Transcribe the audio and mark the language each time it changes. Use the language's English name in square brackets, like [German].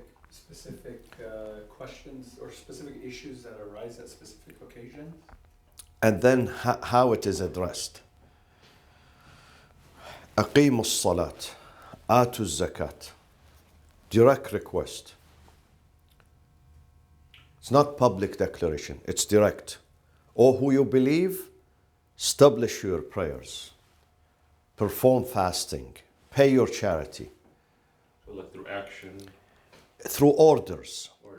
[English] Specific questions or specific issues that arise at specific occasions. And then how it is addressed. [Arabic] أقيموا الصلاة آتوا الزكاة. [English] Direct request. It's not public declaration, it's direct. O who you believe, establish your prayers, perform fasting, pay your charity. So like through action? Through orders.